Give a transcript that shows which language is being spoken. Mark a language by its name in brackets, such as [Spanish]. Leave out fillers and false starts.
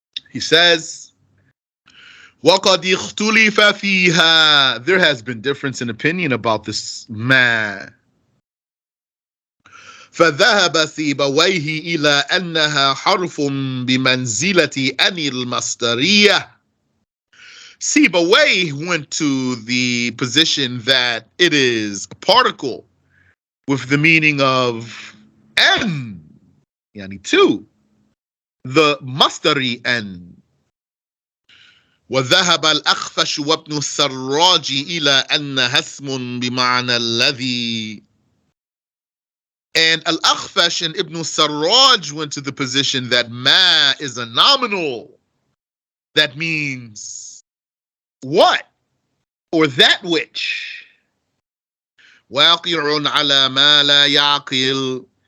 [English] He says, [Arabic] وَقَدْ اخْتُلِفَ فِيهَا. [English] There has been difference in opinion about this ma. [Arabic] فَذَهَبَ سِيبَوَيْهِ إِلَىٰ أَنَّهَا حَرْفٌ بِمَنْزِلَةِ أَنِ الْمَصْدَرِيَّةِ. [English] Sibawayh went to the position that it is a particle with the meaning of an, yani 2, the masdari an. [Arabic] وذهب الأخفش وابن السراج إلى أنها اسم بمعنى الذي. [English] And Al-Akhfash and Ibn Sarraj went to the position that ma is a nominal. That means what? Or that which. [Arabic] واقع على ما لا يعقل.